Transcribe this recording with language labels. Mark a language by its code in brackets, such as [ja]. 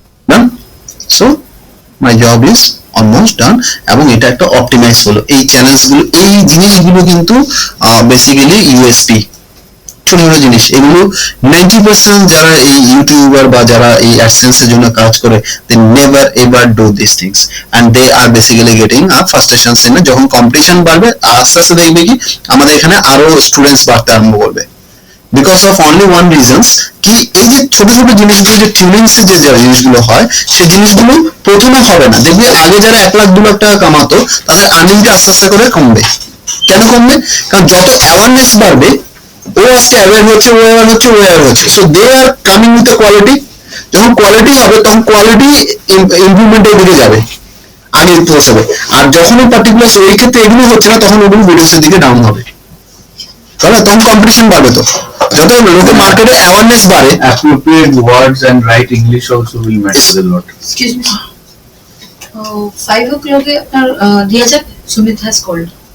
[en] Done. So my job is almost done, [bn] এবং এটা একটা অপটিমাইজ হলো। এই চ্যানেলস গুলো, এই জিনিসগুলো কিন্তু বেসিক্যালি ইউএসপি, ছোট ছোট জিনিস। এগুলো 90% যারা এই ইউটিউবার বা যারা এই অ্যাডসেন্স এর জন্য কাজ করে, [en] they never ever do these things and they are basically getting a frustration in it. [bn] যখন কম্পিটিশন বাড়বে আস্তে আস্তে দেখবে কি আমাদের এখানে আরো স্টুডেন্টস বাড়তে আরম্ভ করবে, [en] because of only one reasons, [bn] কি এই যে ছোট ছোট জিনিসগুলো, যে টিউনিংস এর যে জিনিসগুলো হয়, সেই জিনিসগুলো প্রথমে হবে না। দেখবে আগে যারা 1 লাখ 2 লাখ টাকা কামাতো, তাদের আর্নিংটা আস্তে আস্তে করে কমবে। কেন কমবে? কারণ যত অ্যাওয়ারনেস বাড়বে, ও আজকে অ্যাওয়ার হচ্ছে, ও অ্যাওয়ার হচ্ছে, ও অ্যাওয়ার হচ্ছে, [en] So they are coming with quality. [bn] যখন কোয়ালিটি হবে তখন কোয়ালিটি ইমপ্রুভমেন্টের দিকে যাবে, আগে পৌঁছাবে। আর যখন পার্টিকুলার এই ক্ষেত্রে এগুলো হচ্ছে না, তখন ওগুলো ভিডিওসের দিকে ডাউন হবে। তাহলে তখন কম্পিটিশন বাড়বে, তো যত লোকে মার্কেটে অ্যাওয়ারনেস বাড়ে, [en] appropriate words and right English also will matter a lot. Excuse me. [bn] 5 o'clock এ আপনার দিয়া যাক, সুমিত [en] has called.